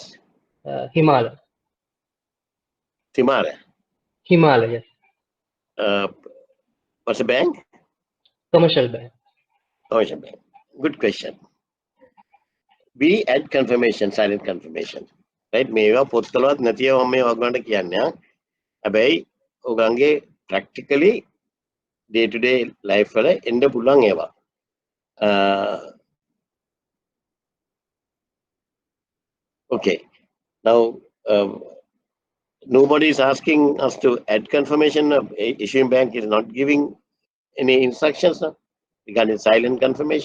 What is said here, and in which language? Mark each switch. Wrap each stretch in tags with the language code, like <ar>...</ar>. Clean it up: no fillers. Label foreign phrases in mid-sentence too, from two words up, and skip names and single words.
<en>Himalaya. Timara. Himalaya, yes. What's the bank? Commercial bank. Commercial bank. Good question. We add confirmation, silent confirmation. Right?</en> <si>මේවා පොත්වලවත් නැතිව මම මේ ඔයගොල්ලන්ට කියන්නේ. හැබැයි ඔයගොල්ලන්ගේ</si> <en>practically day to day life</en> <si>වල එන්න පුළුවන් ඒවා.</si> <en>Okay. Now nobody is asking us to add confirmation. Issuing bank is not giving any instructions regarding silent confirmation.</en>